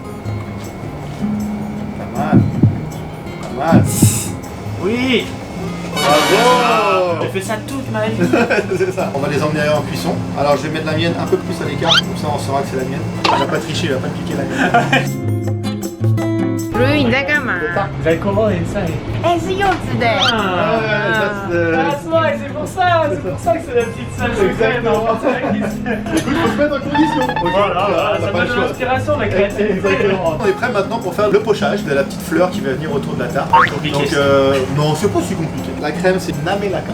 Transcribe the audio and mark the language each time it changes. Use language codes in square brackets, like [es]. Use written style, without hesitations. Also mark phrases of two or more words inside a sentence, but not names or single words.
[fr] Pas mal. Oui! Bravo! J'ai fait ça toute ma vie. C'est ça. On va les emmener en cuisson. Alors je vais mettre la mienne un peu plus à l'écart, comme ça on saura que c'est la mienne. Elle va pas tricher, elle va pas piquer la mienne. [zh] Louis，你在干嘛？在comment inside？哎，是柚子的。 [en] That's why, [fr] c'est pour ça que c'est la petite salle secrète. Écoute, faut se mettre en condition. Voilà, ça donne de l'inspiration la créativité. Exactement. On est prêt maintenant pour faire le pochage de la petite fleur qui va venir autour de la tarte. Compliqué. Donc non, c'est pas si compliqué. La crème c'est namelaka.